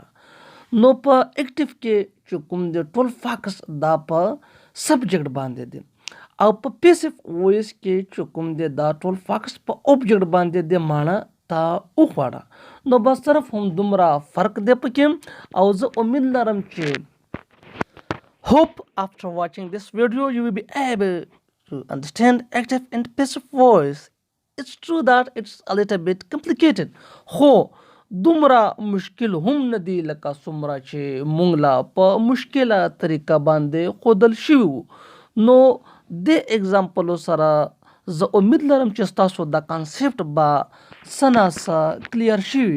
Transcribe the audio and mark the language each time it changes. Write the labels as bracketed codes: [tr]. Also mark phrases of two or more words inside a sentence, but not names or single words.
[ps] نو په اکټیو کې چې کوم دی ټول فاکس دا په سبجیکټ باندې دی او په [en] passive voice [ps] کې چې کوم دی دا ټول فاکس په اوبجیکټ باندې دی مانا تا وخوړه. نو بس صرف هم دومره فرق دی پکې او زه امید لرم چې [en] hope after watching this video you will be able to understand active and passive voice. It's true that it's a little bit complicated [ps] خو دومره مشکل هم نه دی لکه څومره چې مونږ لا په مشکله طریقه باندې ښودل شوي وو. نو د اگزامپلو سره زه امید لرم چې ستاسو دا کانسیپټ به څه ناڅه کلیر شوي.